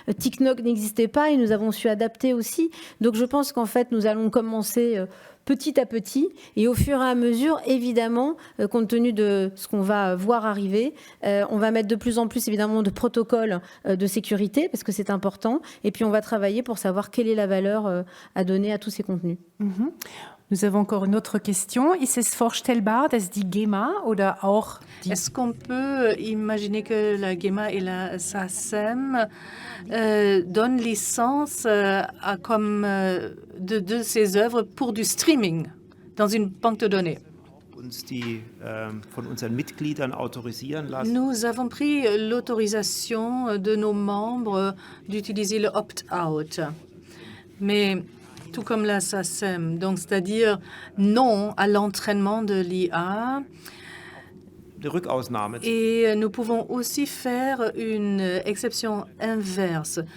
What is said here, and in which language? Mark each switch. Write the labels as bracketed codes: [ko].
[fr] TikTok n'existait pas et nous avons su adapter aussi. Donc je pense qu'en fait, nous allons commencer petit à petit et au fur et à mesure, évidemment, compte tenu de ce qu'on va voir arriver, on va mettre de plus en plus évidemment de protocoles de sécurité parce que c'est important et puis on va travailler pour savoir quelle est la valeur à donner à tous ces contenus. Nous avons encore une autre question. [de] Ist es vorstellbar, dass die GEMA oder auch die... [fr] Est-ce qu'on peut imaginer que la GEMA et la SACEM donnent licence comme de ces œuvres pour du streaming dans une banque de données? [de] Uns die von unseren Mitgliedern autorisieren lassen. [fr] Nous avons pris l'autorisation de nos membres d'utiliser le opt-out. Mais tout comme la SACEM, donc c'est-à-dire non à l'entraînement de l'IA. Et nous pouvons aussi faire une exception inverse.